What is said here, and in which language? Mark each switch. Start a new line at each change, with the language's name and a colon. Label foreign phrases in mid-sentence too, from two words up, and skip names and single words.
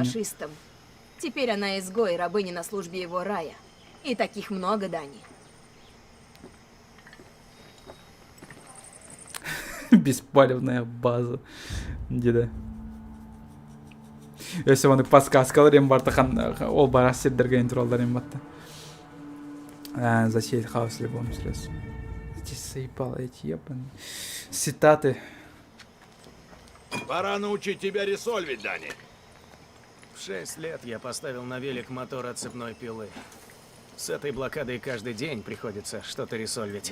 Russian: фашистом. Теперь она изгой, рабыня на службе его рая. И таких много, Дани. Беспалевная база. Деда. Если он подсказкалар эм бартахан ол барас сиддерген туралдар эм батта. Засеять хаос в любом случае. Здесь заебало эти ебаные цитаты. Пора научить тебя ресольвить, Дани. В 6 лет я поставил на велик мотор отцепной пилы. С этой блокадой каждый день приходится что-то ресольвить.